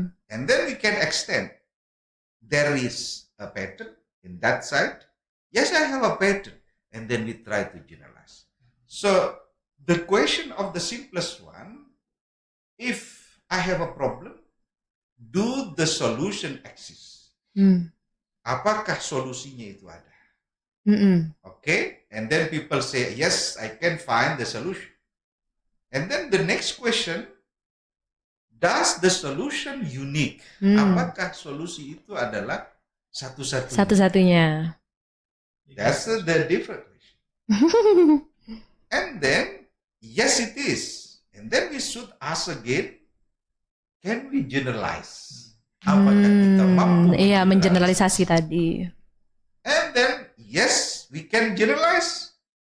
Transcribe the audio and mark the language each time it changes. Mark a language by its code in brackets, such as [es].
[en] And then we can extend. There is a pattern in that side. Yes, I have a pattern. And then we try to generalize. So the question of the simplest one, if I have a problem, do the solution exist? [id] Apakah solusinya itu ada? [en] Okay, and then people say, yes, I can find the solution. And then the next question, does the solution unique? [id] Apakah solusi itu adalah satu-satunya? Satu-satunya. [en] That's the different question. And then, yes, it is. And then we should ask again, can we generalize? [id] Apakah kita mampu? Iya, mengeneralisasi tadi. [en] And then, yes, we can generalize.